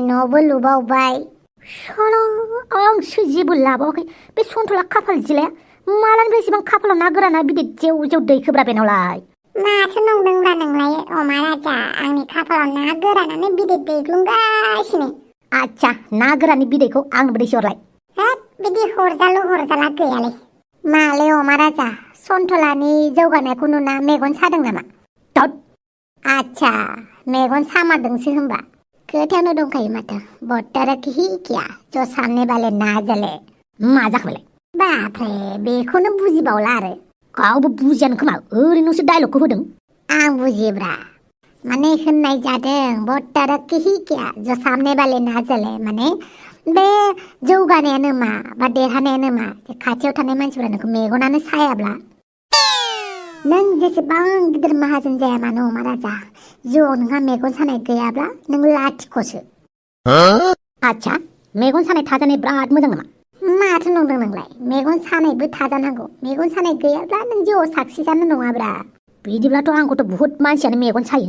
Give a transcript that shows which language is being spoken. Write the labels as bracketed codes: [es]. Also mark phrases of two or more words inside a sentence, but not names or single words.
[brx] न'बो लुबावबाय साला आंसो जेबो लाबावाखै बे सन्थला खाफाल जिलाया मालानिफ्राय इसिबां खाफालाव ना गोराना बिदि जेव दैखोब्रा बेनावलाय माथो नंदोंब्रा नोंलाय अमा राजा आंनि खाफालाव ना गोरानानो बिदै दैग्लुंगासिनो आच्छा ना गोराननि बिदैखौ आंनोबो दैसे हरलाय हाब बिदि हरजाला गैयालै माले अमा राजा सन्थलानि जौगानायखौ नुना मेगन सादों नामा आच्छा मेगन सामारदोंसो होनबा खोथायावनो दंखायो माथो [hi] बत्तारा ही किया जो सामने वाले ना जले [brx] मा जाखोबालाय बाप्रे बेखौनो बुजिबावला आरो गावबो बुजियानो खोमा ओरैनोसो डायलगखौ होदों आं बुजियोब्रा माने होननाय जादों [hi] बत्तारा ही किया जो सामने वाले ना जले [brx] माने बे जौगानायानो मा बा देरहानायानो मा खाथियाव थानाय मानसिफोरा नोंखौ मेगनानो सायाब्ला नों जेसेबां गिदिर माहाजोन जाया मानो अमा राजा जिउआव नोंहा मेगन सानाय गैयाब्ला नों लाथिख'सो आच्छा मेगन सानाय थाजानाय बिराद मोजां नामा माथो नंदों नोंलाय मेगन सानायबो थाजानांगौ मेगन सानाय गैयाब्ला नों जिउआव साक्सेसआनो नङाब्रा बिदिब्लाथ' आंखौथ' बुहुत मानसियानो मेगन सायो